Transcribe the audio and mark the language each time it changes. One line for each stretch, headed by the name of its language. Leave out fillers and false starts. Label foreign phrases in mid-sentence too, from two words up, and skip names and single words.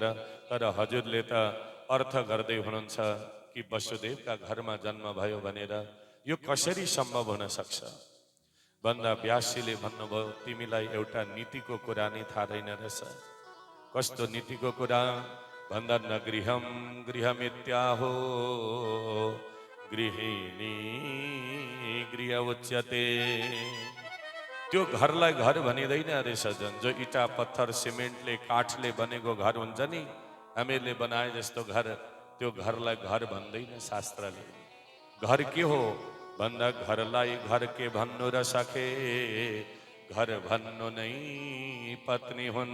Nepali: तर हजुरले त अर्थ गर्दै हुनुहुन्छ कि वसुदेवका घरमा जन्म भयो भनेर। यो कसरी सम्भव हुन सक्छ भन्दा व्यासजीले भन्नुभयो, तिमीलाई एउटा नीतिको कुरा नै थाहा रहेन रहेछ। कस्तो नीतिको कुरा भन्दा
Sanskrit: न गृहं गृहमित्याहो गृहिणी गृह उच्यते।
Nepali: त्यो घरलाई घर भनिँदैन रहेछ झन्। जो इटा पत्थर सिमेन्टले काठले बनेको घर हुन्छ नि, हामीहरूले बनाए जस्तो घर, त्यो घरलाई घर भन्दैन शास्त्रले। घर के हो भन्दा घरलाई घर के भन्नु र सके, घर भन्नु नै पत्नी हुन्।